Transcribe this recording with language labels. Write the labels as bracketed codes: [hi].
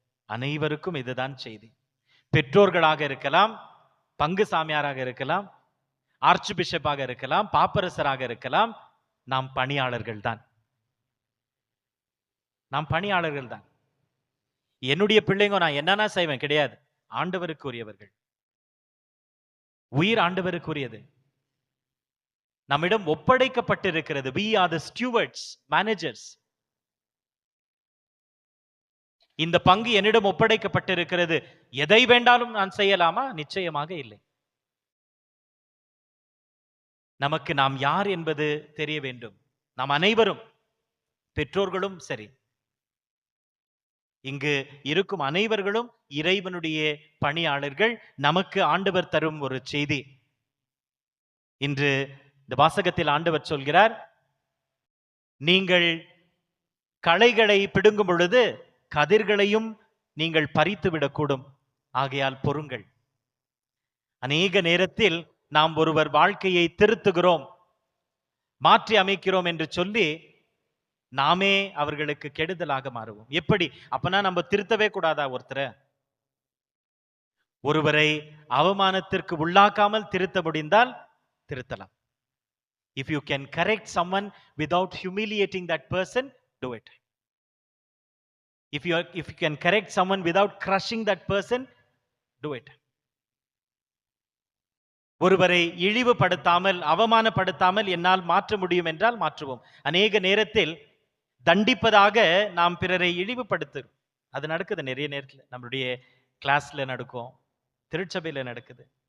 [ta] அனைவருக்கும் இதுதான் செய்தி. பெற்றோர்களாக இருக்கலாம், பங்கு சாமியாராக இருக்கலாம், ஆர்ச் பிஷப்பாக இருக்கலாம், பாப்பரசராக இருக்கலாம், நாம் பணியாளர்கள் தான். நாம் பணியாளர்கள் தான். என்னுடைய பிள்ளைங்க நான் என்னன்னா செய்வேன் கிடையாது, ஆண்டவருக்கு உரியவர்கள். உயிர் ஆண்டவருக்கு உரியது. நம்மிடம் ஒப்படைக்கப்பட்டிருக்கிறது. [en] we are the stewards, managers. [ta] இந்த பங்கு என்னிடம் ஒப்படைக்கப்பட்டிருக்கிறது. எதை வேண்டாலும் நான் செய்யலாமா? நிச்சயமாக இல்லை. நமக்கு நாம் யார் என்பது தெரிய வேண்டும். நாம் அனைவரும், பெற்றோர்களும் சரி, இங்கு இருக்கும் அனைவர்களும் இறைவனுடைய பணியாளர்கள். நமக்கு ஆண்டவர் தரும் ஒரு செய்தி. இன்று இந்த வாசகத்தில் ஆண்டவர் சொல்கிறார், நீங்கள் களைகளை பிடுங்கும் பொழுது கதிர்களையும் நீங்கள் பறித்து விடக்கூடும், ஆகையால் பொறுங்கள். அநேக நேரத்தில் நாம் ஒருவர் வாழ்க்கையை திருத்துகிறோம், மாற்றி அமைக்கிறோம் என்று சொல்லி நாமே அவர்களுக்கு கெடுதலாக மாறுவோம். எப்படி? அப்பனா நம்ம திருத்தவே கூடாதா? ஒருவரை அவமானத்திற்கு உள்ளாக்காமல் திருத்த முடிந்தால் திருத்தலாம். [en] If you can correct someone without humiliating that person, do it. If you can correct someone without crushing that person, do it. [ta] ஒருவரை இழிவுபடுத்தாமல் அவமானப்படுத்தாமல் என்னால் மாற்ற முடியும் என்றால் மாற்றுவோம். அநேக நேரத்தில் தண்டிப்பதாக நாம் பிறரை இழிவுபடுத்துறோம். அது நடக்குது நிறைய நேரத்தில். நம்மளுடைய கிளாஸ்ல நடக்கும், திருச்சபையில நடக்குது.